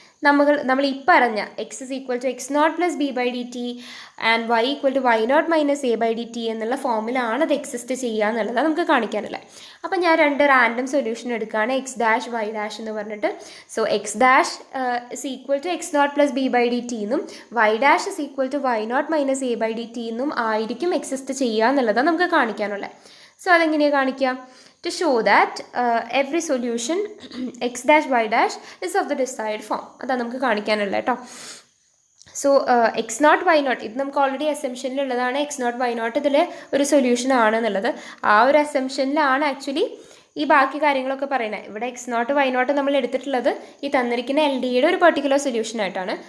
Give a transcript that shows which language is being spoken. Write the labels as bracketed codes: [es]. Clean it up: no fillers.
[ml] നമ്മൾ ഈ പറഞ്ഞ X is equal to X not plus B by D T and Y equal to why nought minus A by D T എന്നുള്ള ഫോമിലാണ് അത് exist ചെയ്യുക എന്നുള്ളതാണ് നമുക്ക് കാണിക്കാനുള്ളത്. അപ്പം ഞാൻ 2 റാൻഡം സൊല്യൂഷൻ എടുക്കുകയാണ്, എക്സ് ഡാഷ് വൈ ഡാഷ് എന്ന് പറഞ്ഞിട്ട്. So X dash is equal to X not plus B by D T എന്നും Y dash is equal to why nought minus A by D T എന്നും ആയിരിക്കും exist ചെയ്യുക എന്നുള്ളതാണ് നമുക്ക് കാണിക്കാനുള്ളത്. So അതെങ്ങനെയാണ് കാണിക്കുക? [en] To show that every solution x dash y dash is of the desired form. [ml] അതാണ് നമുക്ക് കാണിക്കാനുള്ളത് കേട്ടോ. So X not why not ഇത് നമുക്ക് already അസംഷനിലുള്ളതാണ്. X not why not ഇതിൽ ഒരു സൊല്യൂഷൻ ആണെന്നുള്ളത്. ആ ഒരു അസംഷനിലാണ് ആക്ച്വലി ഈ ബാക്കി കാര്യങ്ങളൊക്കെ പറയുന്നത്. ഇവിടെ എക്സ് നോട്ട് വൈ നോട്ട് നമ്മൾ എടുത്തിട്ടുള്ളത് ഈ തന്നിരിക്കുന്ന എൽ ഡിയുടെ ഒരു പെർട്ടിക്കുലർ സൊല്യൂഷൻ ആയിട്ടാണ്.